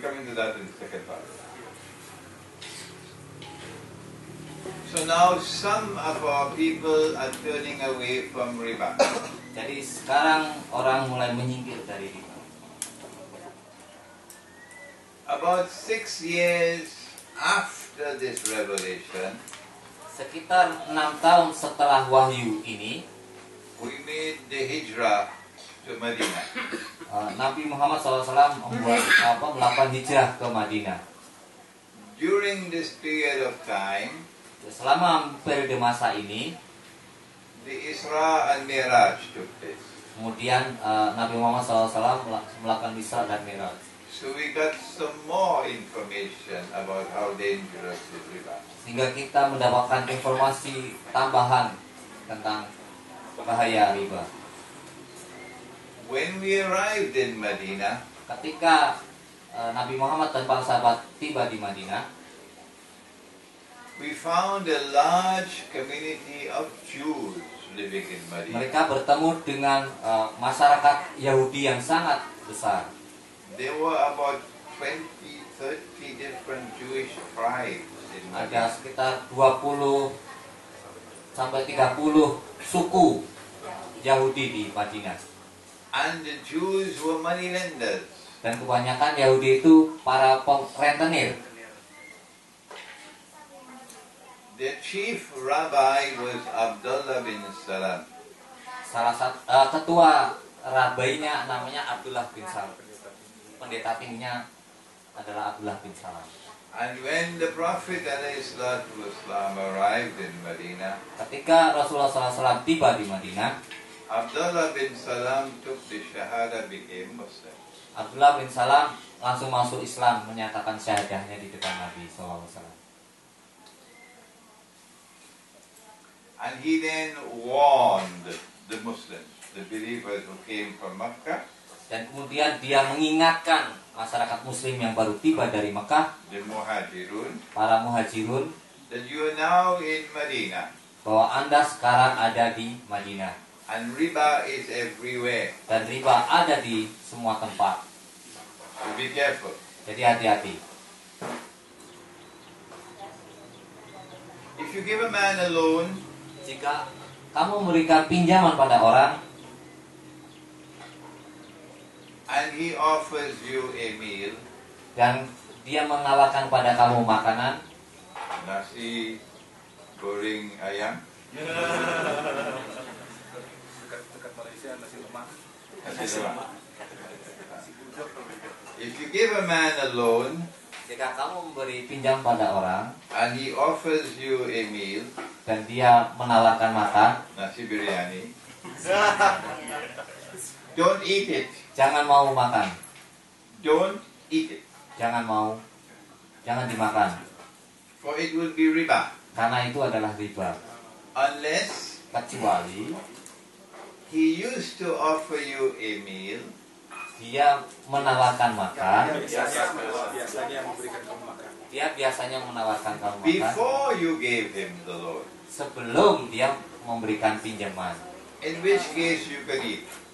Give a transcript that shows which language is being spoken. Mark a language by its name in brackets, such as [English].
[English] into that in the second part. So now some of our people are turning away from riba. [Indonesian] Jadi sekarang orang mulai menyingkir dari riba. [English] About 6 years after this revelation, [Indonesian] sekitar 6 tahun setelah wahyu ini, [English] we made the hijrah to Madinah. [Indonesian] Nabi Muhammad SAW melakukan hijrah ke Madinah. [English] During this period of time, [Indonesian] selama periode masa ini, [English] the Isra and Miraj took place. [Indonesian] Kemudian Nabi Muhammad SAW melakukan Isra dan Miraj. [English] So we got some more information about how dangerous is riba. [Indonesian] Sehingga kita mendapatkan informasi tambahan tentang bahaya riba. [English] When we arrived in Madinah, [Indonesian] ketika Nabi Muhammad dan para sahabat tiba di Madinah, [English] we found a large community of Jews living in Madinah. [Indonesian] Mereka bertemu dengan masyarakat Yahudi yang sangat besar. [English] There were about 20-30 different Jewish tribes in [Indonesian] Ada [English] Madinah. [Indonesian] sekitar 20 sampai 30 suku Yahudi di Madinah. [English] And the Jews were money lenders. [Indonesian] Dan kebanyakan Yahudi itu para rentenir. [English] Their chief rabbi was Abdullah bin Salam. [Indonesian] Salah satu ketua rabainya namanya Abdullah bin Salam. Pendeta tingginya adalah Abdullah bin Salam. [English] And when the Prophet ﷺ arrived in Medina, [Indonesian] Ketika Rasulullah SAW tiba di Madinah, [English] Abdullah bin Salam took the Shahada, became Muslim. [Indonesian] Abdullah bin Salam langsung masuk Islam, menyatakan syahadahnya di depan Nabi SAW. [English] And he then warned the Muslims, the believers who came from Makkah, [Indonesian] Dan kemudian dia mengingatkan masyarakat Muslim yang baru tiba dari Mekah, [English] the Muhajirun, [Indonesian] para muhajirun, [English] that you are now in Medina, [Indonesian] bahwa Anda sekarang ada di Madinah. [English] and riba is everywhere. [Indonesian] Dan riba ada di semua tempat. [English] So be careful. [Indonesian] Jadi hati-hati. [English] If you give a man a loan, [Indonesian] Jika kamu memberikan pinjaman pada orang, [English] and he offers you a meal, [Indonesian] dan dia menawarkan pada kamu makanan, nasi goreng ayam, Dekat Malaysia nasi lemak. nasi lemak. [English] If you give a man a loan, [Indonesian] jika kamu memberi pinjam pada orang, [English] and he offers you a meal, [Indonesian] dan dia menawarkan makan, [English] nasi biryani, don't eat it. [Indonesian] jangan mau makan, [English] Don't eat it. [Indonesian] jangan dimakan, [English] For it will be riba. [Indonesian] karena itu adalah riba. [English] Unless [Indonesian] Kecuali [English] he used to offer you a meal, [Indonesian] dia menawarkan makan, Biasanya memberikan kamu makan. dia biasanya menawarkan kamu makan [English] before you gave him the loan, [Indonesian] sebelum dia memberikan pinjaman. [English] in which case you can eat.